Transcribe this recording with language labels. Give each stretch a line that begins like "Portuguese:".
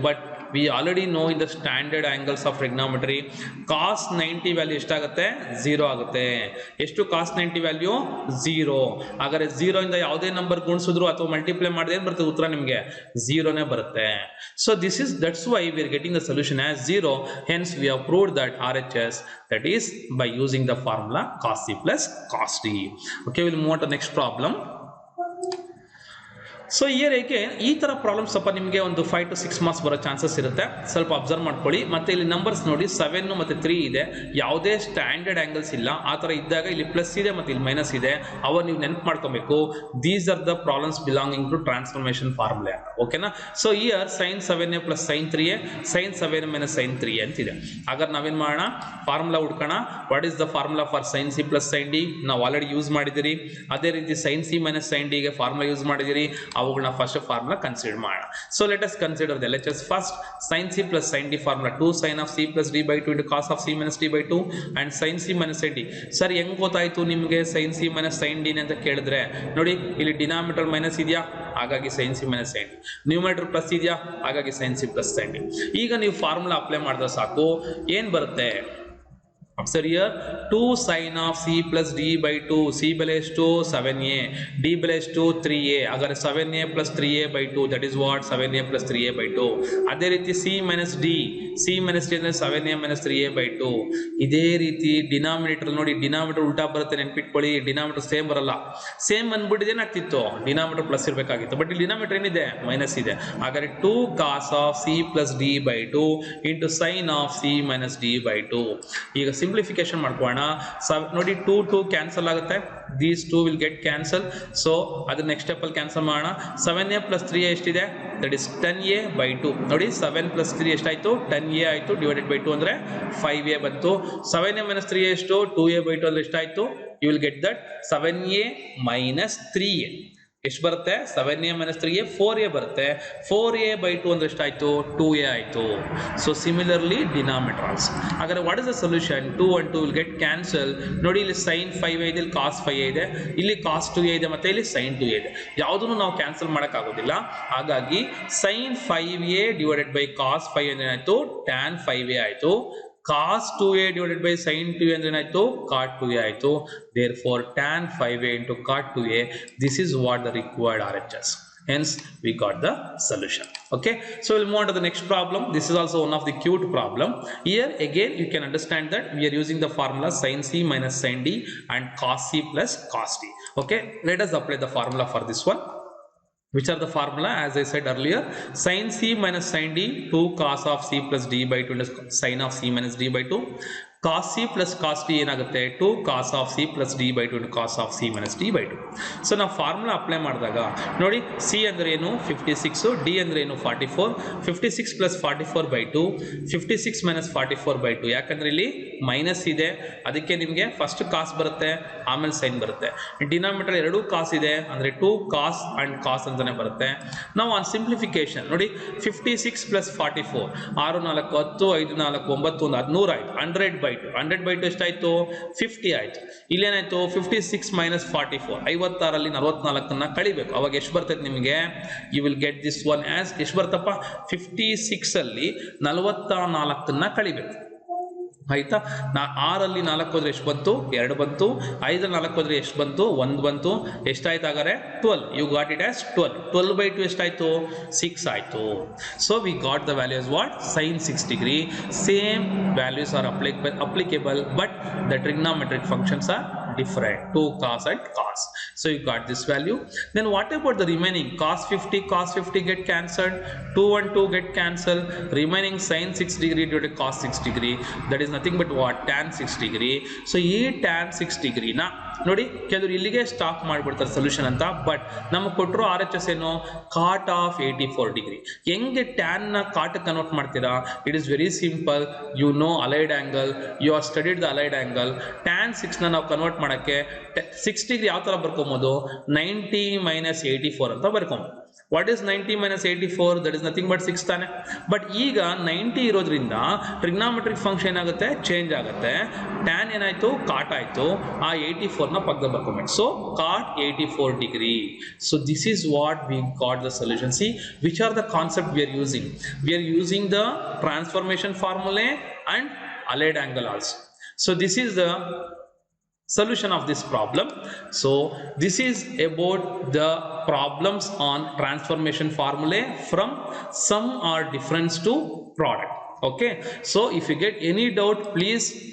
English: but we already know in the standard angles of trigonometry cos 90
Kannada: value ಎಷ್ಟಾಗುತ್ತೆ 0 ಆಗುತ್ತೆ. ಎಷ್ಟು cos 90 value 0. ಹಾಗಾದ್ರೆ 0 ಇಂದ ಯಾವುದೇ ನಂಬರ್ ಗುಣಿಸಿದ್ರು ಅಥವಾ ಮಲ್ಟಿಪ್ಲೈ ಮಾಡಿದ್ರೆ ಏನು ಬರುತ್ತೆ ಉತ್ತರ ನಿಮಗೆ 0ನೇ ಬರುತ್ತೆ.
English: So that's why we are getting the solution as 0. Hence we have proved that RHS, that is by using the formula cos C plus cos D. Okay, we'll move on to the next problem.
Kannada: So here again ಈ ತರ problem ಸ್ವಲ್ಪ ನಿಮಗೆ ಒಂದು 5 to 6 marks ಬರೋ chances ಇರುತ್ತೆ, ಸ್ವಲ್ಪ observe ಮಾಡ್ಕೊಳ್ಳಿ. ಮತ್ತೆ ಇಲ್ಲಿ ನಂಬರ್ಸ್ ನೋಡಿ 7 ಮತ್ತೆ 3 ಇದೆ, ಯಾವುದೇ ಸ್ಟ್ಯಾಂಡರ್ಡ್ ಆಂಗಲ್ಸ್ ಇಲ್ಲ. ಆ ತರ ಇದ್ದಾಗ ಇಲ್ಲಿ ಪ್ಲಸ್ ಇದೆ ಮತ್ತೆ ಇಲ್ಲಿ ಮೈನಸ್ ಇದೆ, ಅವ ನೀವು ನೆನಪು ಮಾಡ್ಕೊಬೇಕು.
English: These are the problems belonging to transformation formula, ಓಕೆನಾ. So here sin 7a plus sin 3a, sin 7a minus sin 3a ಅಂತಿದೆ.
Kannada: ಹಾಗಾದ್ರೆ ನಾವೇನ್ ಮಾಡೋಣ, formula ಹುಡ್ಕೋಣ.
English: What is the formula for sin c plus sin d?
Kannada: ನಾವು already use ಮಾಡಿದಿರಿ. ಅದೇ ರೀತಿ sin c minus sin d ಗೆ ಫಾರ್ಮುಲಾ ಯೂಸ್ ಮಾಡಿದಿರಿ. ಅವುಗಳನ್ನ ಫಸ್ಟ್ ಫಾರ್ಮುಲಾ ಕನ್ಸಿಡರ್ ಮಾಡೋಣ.
English: So let us consider the LHS first. sin c plus sin d formula 2 sin of c plus d by 2 into cos of c minus d by 2 and sin c minus sin d.
Kannada: Sir ಹೆಂಗ್ ಗೊತ್ತಾಯ್ತು ನಿಮಗೆ sin c minus sin d ಅಂತ ಕೇಳಿದ್ರೆ, ನೋಡಿ ಇಲ್ಲಿ denominator minus ಇದೆಯಾ, ಹಾಗಾಗಿ sin c minus sin d. Numerator plus ಇದೆಯಾ, ಹಾಗಾಗಿ sin c plus sin d. ಈಗ ನೀವು ಫಾರ್ಮುಲಾ ಅಪ್ಲೈ ಮಾಡಿದ್ರೆ ಸಾಕು, ಏನ್ ಬರುತ್ತೆ?
English: Observe here 2 sin of c plus d by 2,
Kannada: c ಬೆಲೆ ಎಷ್ಟು 7a, d ಬೆಲೆ ಎಷ್ಟು 3a, ಹಾಗಾದ್ರೆ
English: 7a plus 3a by 2, that is what 7a plus 3a by 2.
Kannada: ಅದೇ ರೀತಿ c minus d ಅಂದ್ರೆ 7a minus 3a by 2. ಇದೇ ರೀತಿ ಡಿನಾಮಿನೇಟರ್ ನೋಡಿ, ಡಿನಾಮಿನೇಟರ್ ಉಲ್ಟಾ ಬರುತ್ತೆ, ನೆನ್ಪಿಟ್ಕೊಳ್ಳಿ. ಡಿನಾಮಿನೇಟರ್ ಸೇಮ್ ಬರಲ್ಲ, ಸೇಮ್ ಬಂದ್ಬಿಟ್ಟಿದೆ ಏನಾಗ್ತಿತ್ತು, ಡಿನಾಮಿನೇಟರ್ ಪ್ಲಸ್ ಇರಬೇಕಾಗಿತ್ತು, ಬಟ್ ಇಲ್ಲಿ ಡಿನಾಮಿನೇಟರ್ ಏನಿದೆ, ಮೈನಸ್ ಇದೆ.
English: ಹಾಗಾದ್ರೆ 2 cos of c plus d by 2 into sin of c minus d by 2.
Kannada: ಈಗ ಸಿಂಪ್ಲಿಫಿಕೇಶನ್ ಮಾಡ್ಕೋಣ. ನೋಡಿ 2 2 ಕ್ಯಾನ್ಸಲ್ ಆಗುತ್ತೆ,
English: These 2 will get cancel.
Kannada: So ಅದ್ರ ನೆಕ್ಸ್ಟ್ ಸ್ಟೆಪ್ ಅಲ್ಲಿ ಕ್ಯಾನ್ಸಲ್ ಮಾಡೋಣ.
English: 7a plus 3a ಎಷ್ಟಿದೆ, that is 10a by 2.
Kannada: ನೋಡಿ 7 plus 3 ಎಷ್ಟಾಯ್ತು, 10a ಆಯ್ತು, ಡಿವೈಡೆಡ್ ಬೈ 2 ಅಂದ್ರೆ 5a ಬಂತು.
English: 7a minus 3a ಎಷ್ಟು, 2a by 2
Kannada: ಅಂದ್ರೆ ಎಷ್ಟಾಯ್ತು,
English: You will get that 7a minus 3a.
Kannada: ಎಷ್ಟು ಬರುತ್ತೆ, 7a minus 3a 4a ಬರುತ್ತೆ. 4a by 2 ಅಂದ್ರೆ ಎಷ್ಟಾಯ್ತು, 2a ಆಯ್ತು.
English: So similarly denominator also. ಹಾಗಾದ್ರೆ what is the solution?
Kannada: 2 and 2 will get cancel. ನೋಡಿ ಇಲ್ಲಿ sin 5a ಇದೆ, ಇಲ್ಲಿ cos 5a ಇದೆ, ಇಲ್ಲಿ cos 2a ಇದೆ, ಮತ್ತೆ ಇಲ್ಲಿ sin 2a ಇದೆ. ಯಾವುದನ್ನು ನಾವು ಕ್ಯಾನ್ಸಲ್ ಮಾಡಕ್ ಆಗೋದಿಲ್ಲ. ಹಾಗಾಗಿ sin 5a divided by cos 5 ಅಂದ್ರೆ ಏನಾಯ್ತು, tan 5a ಆಯ್ತು. cos 2a divided by sin 2a ಅಂದ್ರೆ ಏನಾಯ್ತು, cot 2a ಆಯ್ತು.
English: Therefore tan 5a into cot 2a, this is what the required RHS. Hence we got the solution. Okay, so we'll move on to the next problem. This is also one of the cute problem. Here again you can understand that we are using the formula sin c minus sin d and cos c plus cos d. Okay, let us apply the formula for this one. Which are the formula? As I said earlier, sin c minus sin d, 2 cos of c plus d by 2 into sin of c minus d by 2. cos c plus cos d ಏನಾಗುತ್ತೆ, 2 cos of c plus d by 2 into cos of c minus d by 2.
Kannada: So ನಾವು formula apply ಮಾಡಿದಾಗ ನೋಡಿ, c ಅಂದ್ರೆ ಏನು 56, d ಅಂದ್ರೆ ಏನು 44, 56 plus 44 by 2, 56 minus 44 by 2. ಯಾಕಂದ್ರೆ ಇಲ್ಲಿ ಮೈನಸ್ ಇದೆ, ಅದಕ್ಕೆ ನಿಮಗೆ ಫಸ್ಟ್ ಕಾಸ್ ಬರುತ್ತೆ, ಆಮೇಲೆ ಸೈನ್ ಬರುತ್ತೆ. ಡಿನಾಮಿನೇಟರ್ ಎರಡು ಕಾಸ್ ಇದೆ ಅಂದ್ರೆ 2 cos and cos ಅಂತಾನೆ ಬರುತ್ತೆ. ನಾವು ಆನ್ ಸಿಂಪ್ಲಿಫಿಕೇಶನ್ ನೋಡಿ, 56 plus 44, 6 4 10, 5 4 9 1 100 ಆಯ್ತು. 100 by 2, 100 by 2 ಎಷ್ಟಾಯ್ತು, 50 ಆಯ್ತು. ಇಲ್ಲೇನಾಯ್ತು, 56 minus 44, 56ರಲ್ಲಿ 44 ಕಳಿಬೇಕು. ಅವಾಗ ಎಷ್ಟು ಬರ್ತೈತೆ ನಿಮಗೆ,
English: you will get this one as
Kannada: ಎಷ್ಟು ಬರ್ತಪ್ಪ, 56 ಅಲ್ಲಿ 44 ಕಳಿಬೇಕು. ಆಯ್ತಾ, 6ರಲ್ಲಿ 4 ಹೋದ್ರೆ ಎಷ್ಟು ಬಂತು, 2 ಬಂತು. 5ರಲ್ಲಿ 4 ಹೋದ್ರೆ ಎಷ್ಟು ಬಂತು, 1 ಬಂತು. ಎಷ್ಟಾಯ್ತು ಹಾಗಾದ್ರೆ 12.
English: You got it as 12.
Kannada: 12 by 2 ಎಷ್ಟಾಯ್ತು, 6 ಆಯ್ತು.
English: So we got the values what, sin 6 degree. Same values are applicable but the trigonometric functions are different, 2 cos and cos. So you got this value. Then what about the remaining, cos 50 get cancelled, 2 and 2 get cancelled, remaining sin 6 degree due to cos 6 degree, that is nothing but what, tan 6 degree.
Kannada: So ಈ tan 6 degree ನ ನೋಡಿ, ಕೆಲವರು ಇಲ್ಲಿಗೆ stop ಮಾಡ್ಬಿಡ್ತಾರೆ solution ಅಂತ, but ನಮಗೆ ಕೊಟ್ಟರು RHS ಏನು,
English: Cot of 84 degree.
Kannada: ಹೆಂಗೆ ಟ್ಯಾನ್ ನ ಕಾಟ್ ಕನ್ವರ್ಟ್ ಮಾಡ್ತೀರಾ?
English: It is very simple. You know allied angle, you are studied the allied angle.
Kannada: Tan 6 ನ ನಾವು ಕನ್ವರ್ಟ್ ಮಾಡಕ್ಕೆ 6 ಡಿಗ್ರಿ ಯಾವ ತರ ಬರ್ಕೊಬಹುದು, 90 minus 84 ಅಂತ ಬರ್ಕೊಬಹುದು.
English: What is 90 minus 84? That is nothing but 6
Kannada: ತಾನೆ. ಬಟ್ ಈಗ 90 ಇರೋದ್ರಿಂದ ಟ್ರಿಗ್ನಾಮೆಟ್ರಿಕ್ ಫಂಕ್ಷನ್ ಏನಾಗುತ್ತೆ, ಚೇಂಜ್ ಆಗುತ್ತೆ. ಟ್ಯಾನ್ ಏನಾಯ್ತು, ಕಾಟ್ ಆಯ್ತು. ಆ 84 ನ ಪಕ್ಕದಲ್ಲಿ ಬರ್ಕೊಬೇಕು.
English: So cot 84 degree. So this is what we got the solution. See which are the concept we are using. We are using the transformation formulae and allied angle also. So this is the solution of this problem. So this is about the problems on transformation formulae from sum or difference to product. Okay, so if you get any doubt, please